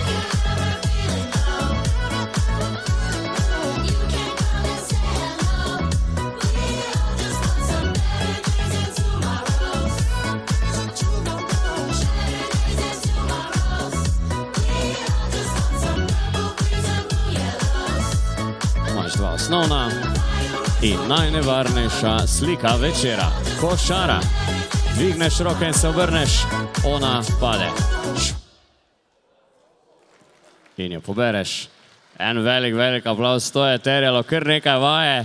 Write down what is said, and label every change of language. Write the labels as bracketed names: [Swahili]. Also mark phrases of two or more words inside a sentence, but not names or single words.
[English] You can come and say hello. We all just want some better days and tomorrows. Better days and tomorrows. We all just want some purple greens and blue yellows. [Slovenian] Imaš dva osnovna in najnevarnejša slika večera. Košara. Dvigneš roke in se obrneš, ona pade. In jo pobereš. En velik aplauz, to je terjalo kar nekaj vaje.